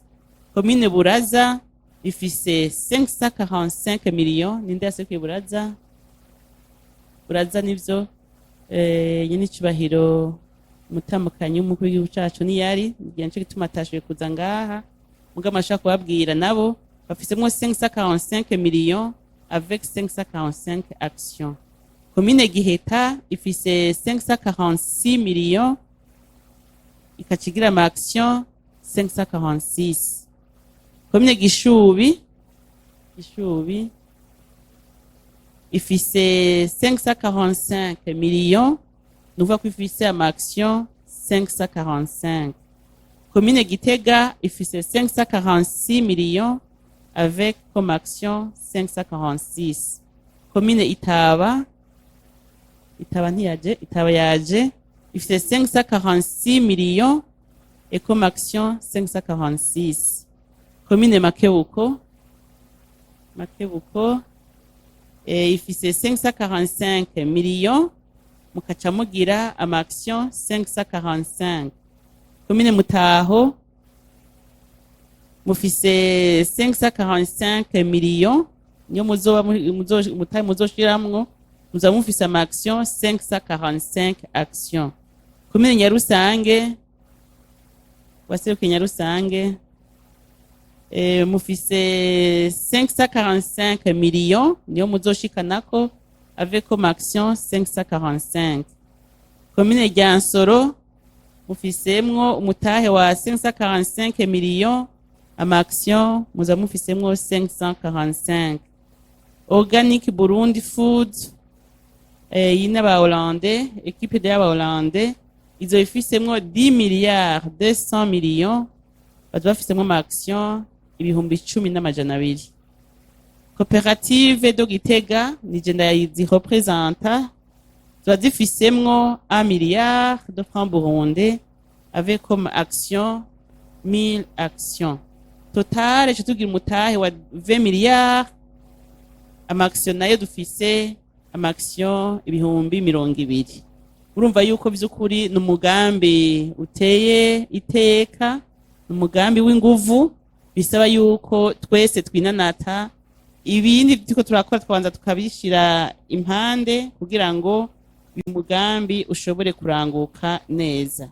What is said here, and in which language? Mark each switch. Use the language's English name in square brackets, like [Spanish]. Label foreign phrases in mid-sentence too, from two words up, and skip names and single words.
[Rundi] Komine Buraza ifise 545 millions. Ninde yasekuye Buraza? Buraza nivyo nyene icubahiro mutamukanyi umukuru w'igihugu cacu ni yari ngiye nce gituma atashoboye kuza ngaha mugama ashaka kubabwira nabo bafisemwo 545 millions [French] avec 545 actions. [Rundi] Komine Giheta ifise 546 millions ikacigira ama action 546. Komine Gishubi ifise 545 millions nuvuga ko ifise ama action 545. Komine Gitega ifise 546 millions [French] avec comme action 546. [Rundi] Komine Itaba yaje ifise 546 millions [French] et comme action 546. [Rundi] Komine Makebuko ifise 545 millions mukaca mugira ama action 545. Komine Mutaho mufise 545 millions niyo muzoshiramwo muza mufise ama action 545 action. Komine Nyarusange waseruke Nyarusange mufise 545 millions niyo muzoshikanako [French] avec comme action 545. [Rundi] Komine Ryansoro mufisemwo umutahe wa 545 millions ama action muza mufisemwo 545. Organic Burundi Food yina ba Hollandais [French] équipe de [Rundi] ba Hollandais izo ifisemwo 10 milliards 200 millions baza bafisemwo ama action ibihumbi 10,200. Coopérative do Gitega nije ndayizi représenta ziba zifisemwo [French] 1 milliard de francs burundais avec comme action 1000 actions. [Rundi] totale co tugira umutahe wa 20 miliyari, amakisiyo nayo dufise amakisiyo ibihumbi 200. Urumva yuko vy'ukuri ni umugambi uteye iteka, ni umugambi w'inguvu, bisaba yuko twese twinanata, ibindi turiko turakora twabanza tukabishira impande kugira ngo uyu mugambi ushobore kuranguka neza.